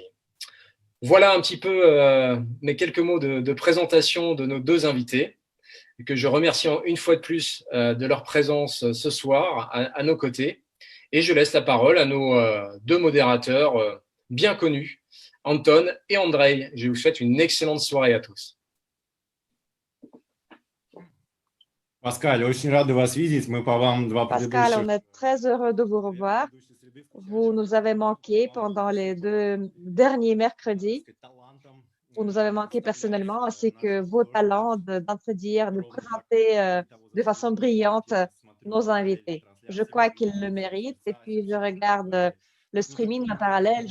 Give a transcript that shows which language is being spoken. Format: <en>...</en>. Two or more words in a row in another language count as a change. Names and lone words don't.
<fr>Voilà un petit peu mes quelques mots de présentation de nos deux invités, que je remercie une fois de plus de leur présence ce soir à nos côtés. Et je laisse la parole à nos deux modérateurs bien connus, Anton et Andrei. Je vous souhaite une excellente soirée à tous. Pascal,</fr> <ru>очень рады вас видеть. Мы по вам два</ru> <fr>Pascal,</fr> <ru>предыдущих.</ru> <fr>on est très heureux de vous revoir. Vous nous avez manqué pendant les 2 derniers mercredis. Vous nous avez manqué personnellement, ainsi que vos talents d'introduire, de présenter de façon brillante nos invités. Je crois qu'ils le méritent. Et puis, je regarde le streaming en parallèle.</fr>